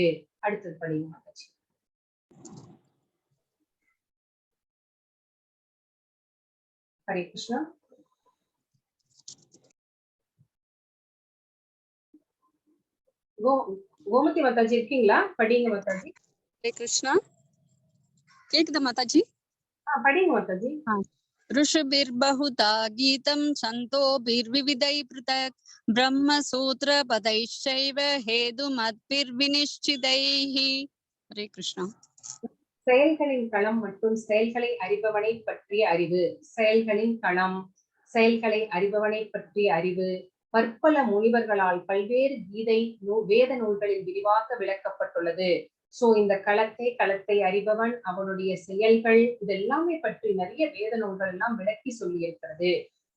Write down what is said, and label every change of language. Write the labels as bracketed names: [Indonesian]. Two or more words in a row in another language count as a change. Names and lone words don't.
[Tamil] அடுத்தது படிங்க மாதாஜி. ஹரே கிருஷ்ணா. கோமதி மாதாஜி இருக்கீங்களா? படிங்க மாதாஜி. [Sanskrit] हरे कृष्णा. [Tamil] கேக்குதா மாதாஜி? படிங்க மாதாஜி. [Sanskrit] ऋषिभिर्बहुधा गीतं सन्तोभिर्विविधैः पृथक् ब्रह्मसूत्रपदैश्चैव हेतुमद्भिर्विनिश्चितैः. हरे कृष्णा. [Tamil] செயல்களின் களம் மற்றும் செயல்களை அறிபவனை பற்றிய அறிவு. செயல்களின் களம், செயல்களை அறிபவனை பற்றிய அறிவு பற்பல முனிவர்களால் பல்வேறு கீதை வேத நூல்களில் விரிவாக விளக்கப்பட்டுள்ளது. சோ இந்த களத்தை அறிபவன், அவனுடைய செயல்கள், இதெல்லாமே பற்றி நிறைய வேத நூல்கள் எல்லாம் விளக்கி சொல்லி இருக்கிறது.